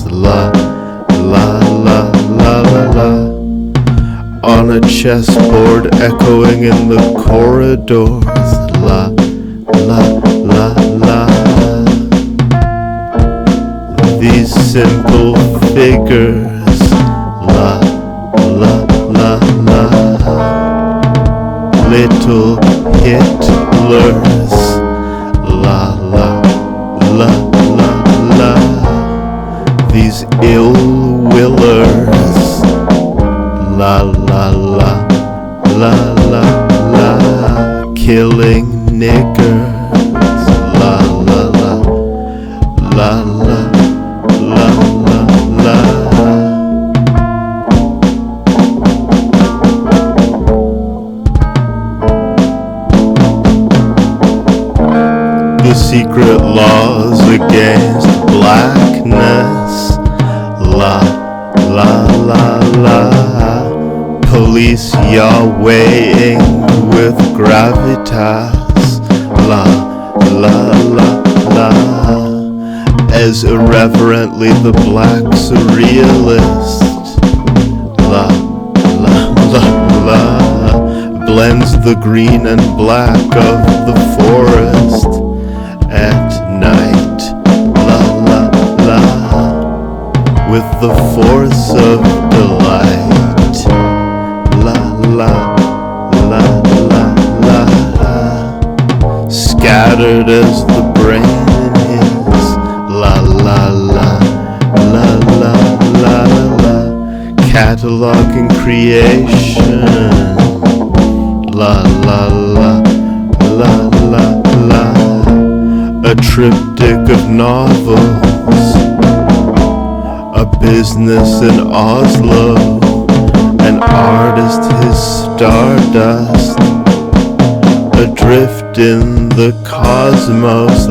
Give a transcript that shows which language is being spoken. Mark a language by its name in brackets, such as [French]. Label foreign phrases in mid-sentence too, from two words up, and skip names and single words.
[English] La la la la la la, on a chessboard echoing in the corridors. La la la la. These simple figures, la, la, la, la, little Hitlers, la, la, la, la, la, these ill-willers, la, la, la, la, la, la, killing niggers, la, la, la, la, la. La la la. The secret laws against blackness. La la la la. Police Yahwehing with gravitas. La la la la. As irreverently the black surrealist, la, la, la, la, blends the green and black of the forest at night, la, la, la, with the force of delight, la, la, la, la, la, scattered as the brain. La la la, la la la la, cataloging creation. La la la, la la la, a triptych of novels, a business in Oslo, an artist his stardust, adrift in the cosmos.